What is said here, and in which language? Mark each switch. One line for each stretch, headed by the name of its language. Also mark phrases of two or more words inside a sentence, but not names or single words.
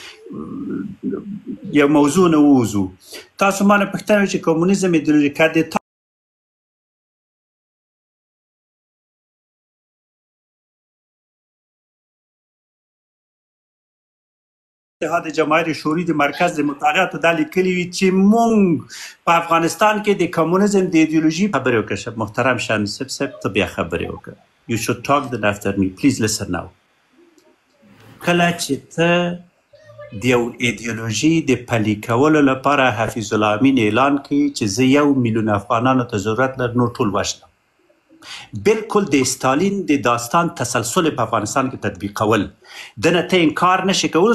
Pashto: یو موضوع نه ووځو تاسو ما نه پوښتنه وکړئ چې کمونیزم ایدئولوژي که د اتحاد جماهیر شوروي د مرکز د مطالعاتو دا لیکلي وي چې موږ په افغانستان کې د کمونیزم د ایدئولوژي خبرې وکړه محترم شانسب صاحب ته بیا خبرې وکړه
English: You should talk then after me. Please listen now.
Pashto: کله چې ته د یو ایدئولوژي د پلي کولو لپاره حفیظ الله امین اعلان کوي چې زه 1 میلیون افغانانو ته ضرورت لرم نو ټول وژنم بالکل د ستالین د داستان تسلسل په افغانستان کې تطبیقول دنه ته انکار نشي کولی